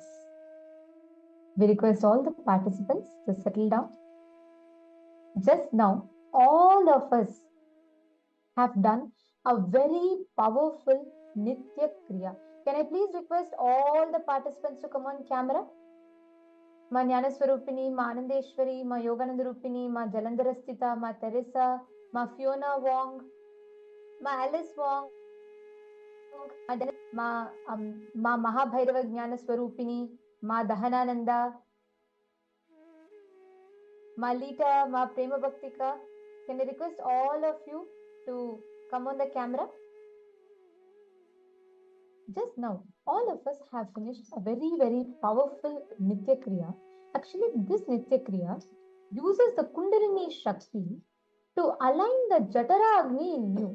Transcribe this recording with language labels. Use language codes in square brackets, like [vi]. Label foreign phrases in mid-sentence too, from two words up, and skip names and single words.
[en] We request all the participants to settle down. Just now, all of us have done a very powerful [sa] नित्य क्रिया. [en] Can I please request all the participants to come on camera? Ma Jnanaswarupini, Ma Anandeshwari, Ma Yoganandarupini, Ma Jalandharastita, Ma Teresa, Ma Fiona Wong, Ma Alice Wong, Ma Mahabhairava Jnanaswarupini, Ma Dahanananda, Ma Lita, Ma Prema Bhaktika. Can I request all of you to come on the camera? Just now, all of us have finished a very, very powerful [sa] नित्य क्रिया. [en] Actually, this [sa] नित्य क्रिया [en] uses the [sa] कुण्डलिनी शक्ति [en] to align the [sa] जठर अग्नि [en] in you.